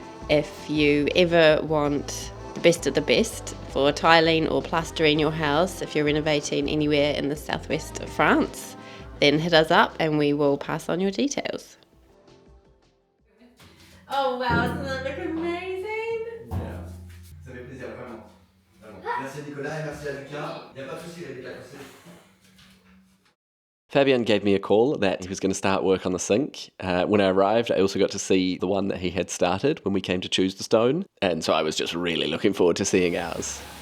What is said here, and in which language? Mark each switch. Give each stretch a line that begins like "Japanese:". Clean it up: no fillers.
English: If you ever want the best of the best for tiling or plastering your house, if you're renovating anywhere in the southwest of France, then hit us up and we will pass on your details. Oh wow, doesn't that look amazing? Yeah.
French: Ça fait plaisir, vraiment. Merci à Nicolas et merci à Lucas. Il n'y a pas de souci, il a conseillé.
English: Fabian gave me a call that he was going to start work on the sink. When I arrived, I also got to see the one that he had started when we came to choose the stone, and so I was just really looking forward to seeing ours.